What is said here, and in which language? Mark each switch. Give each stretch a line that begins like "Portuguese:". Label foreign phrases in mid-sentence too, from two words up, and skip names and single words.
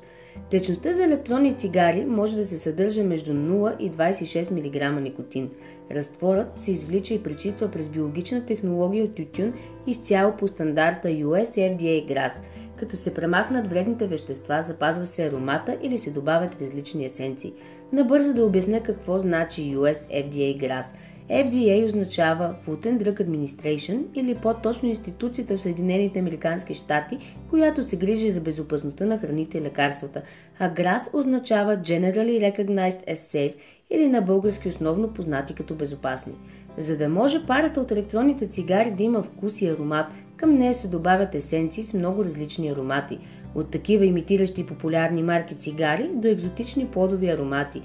Bulgarian: Течността за електронни цигари може да се съдържа между 0 и 26 мг никотин. Разтворът се извлича и пречиства през биологична технология от тютюн изцяло по стандарта US FDA GRAS. Като се премахнат вредните вещества, запазва се аромата или се добавят различни есенции. Набързо да обясня какво значи US FDA GRAS. FDA означава Food and Drug Administration или по-точно институцията в Съединените американски щати, която се грижи за безопасността на храните и лекарствата, а GRAS означава
English: Generally Recognized as Safe
Bulgarian: или на български основно познати като безопасни. За да може парата от електронните цигари да има вкус и аромат, към нея се добавят есенции с много различни аромати, от такива имитиращи популярни марки цигари до екзотични плодови аромати.